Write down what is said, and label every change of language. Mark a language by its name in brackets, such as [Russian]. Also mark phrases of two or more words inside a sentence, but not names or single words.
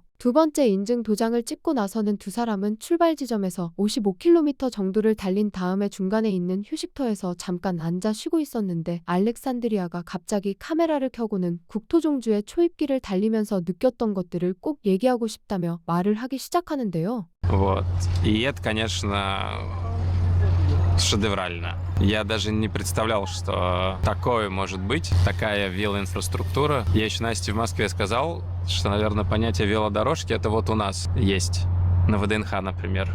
[Korean] 두 번째 인증 도장을 찍고 나서는 두 사람은 출발 지점에서 55km 정도를 달린 다음에 중간에 있는 휴식터에서 잠깐 앉아 쉬고 있었는데 알렉산드리아가 갑자기 카메라를 켜고는 국토종주의 초입길을 달리면서 느꼈던 것들을 꼭 얘기하고 싶다며 말을 하기 시작하는데요. [Russian] Вот. И это, конечно, шедеврально. Я даже не представлял, что такое может быть, такая велоинфраструктура. Я еще Насте в Москве сказал, что, наверное, понятие велодорожки это вот у нас есть. На ВДНХ, например.